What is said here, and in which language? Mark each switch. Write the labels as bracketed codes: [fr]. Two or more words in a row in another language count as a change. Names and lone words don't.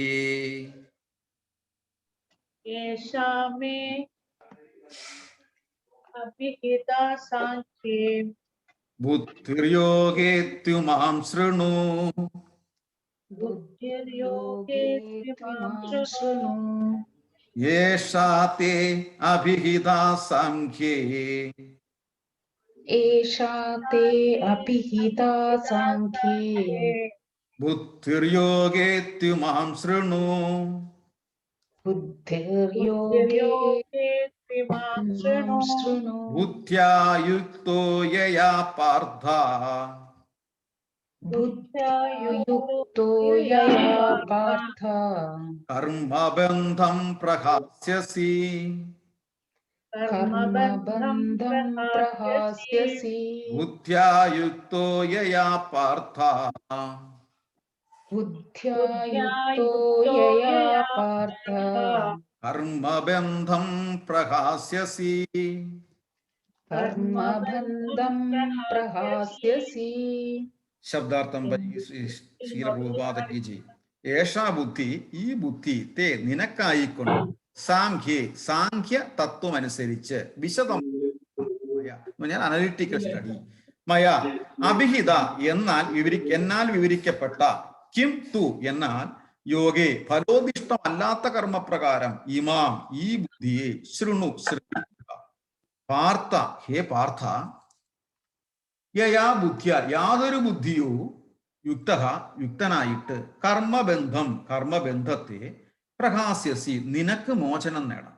[sa] യേഷാമേ അഭിഹിതാ സാഖ്യേ ബുദ്ധിർയോഗേ ത്യുമാം ശൃണു ബുദ്ധിർയോഗേ ത്വിമാം ശൃണു യേഷാതേ അഭിഹിതാ സാഖ്യേ एषा ते अभिहिता साङ्ख्ये ബുദ്ധിർയോഗേ ത്യുമാം ശൃണു बुद्धिर्योगे ത്വിമാം शृणु ശൃണു ബുദ്ധ്യായുക്തോ യയാ പാർത്ഥ बुद्ध्यायुक्तो यया पार्थ കർമ്മബന്ധം പ്രഹാസ്യസി कर्मबन्धं प्रहास्यसि ബുദ്ധ്യായുക്തോ യയാ പാർത്ഥ बुद्ध्यायुक्तो यया पार्थ കർമ്മബന്ധം പ്രഹാസ്യസി. कर्मबन्धं प्रहास्यसि. ശബ്ദാർത്ഥം ശീല പ്രഭുപാദ കി ജി. ഏഷാ ബുദ്ധി, [ml] ഈ ബുദ്ധി, തേ നിനക്കായിക്കൊണ്ട്, [sa] സാഖ്യേ സാഖ്യ [ml] തത്വം അനുസരിച്ച്, വിശദം [en] analytical study, [sa] മയ അഭിഹിത [ml] എന്നാൽ വിവരിക്കപ്പെട്ട, [sa] കിം തു [ml] എന്നാൽ യോഗേ ഫലോദിഷ്ടമല്ലാത്ത കർമ്മപ്രകാരം, ഇമാം ഈ ബുദ്ധിയെ, ശൃണു ശ്രദ്ധിക്കുക, പാർത്ഥ ഹേ പാർത്ഥ, യയാ ബുദ്ധിയ യാതൊരു ബുദ്ധിയോ, യുക്തനായിട്ട്, കർമ്മബന്ധത്തെ പ്രഹാസ്യസി നിനക്ക് മോചനം നേടാം.